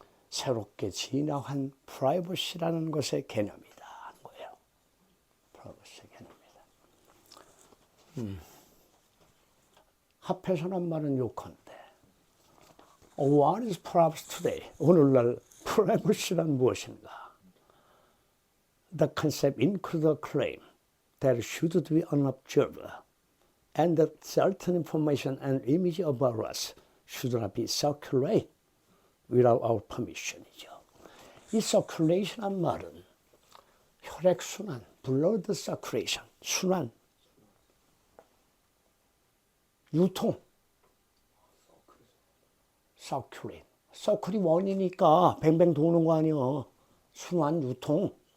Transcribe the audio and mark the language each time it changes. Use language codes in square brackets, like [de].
[ko] 새롭게 진화한 privacy라는 것의 개념이다 하는 거예요. privacy 개념이다. 합해서란 말은 요컨대. [en] What is privacy today? [ko] 오늘날 privacy란 무엇인가? [en] The concept includes a claim that should be unobserved and that certain information and image about us should not be circulated without our permission이죠. [ko] 이 circulation란 말은 혈액순환, blood circulation, 순환, 유통, circulate. 서클이 원이니까 뱅뱅 도는 거 아니에요. 순환, 유통.